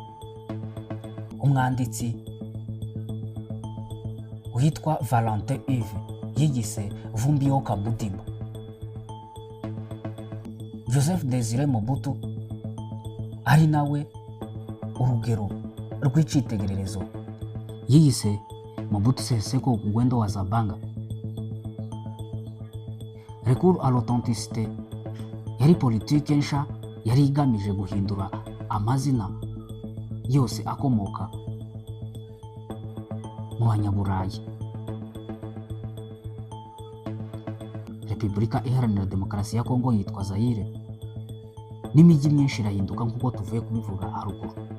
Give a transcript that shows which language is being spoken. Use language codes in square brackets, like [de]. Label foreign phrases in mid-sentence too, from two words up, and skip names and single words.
[rw] Umwanditsi witwa Valentin Yves yiyise Vumbio Kamudimba. Joseph Désiré Mobutu ari nawe urugero rw'icitegererezo yiyise Mobutu Sese Seko Ngwendo wa Zabanga. [fr] Recours à l'authenticité [rw] yari politike nsha yari igamije guhindura amazina yose akomoka mu Banyaburayi. Repubulika Iharanira Demokarasi ya Kongo yitwa Zaire, n'imijyi myinshi irahinduka nk'uko tuvuye kubivuga haruguru.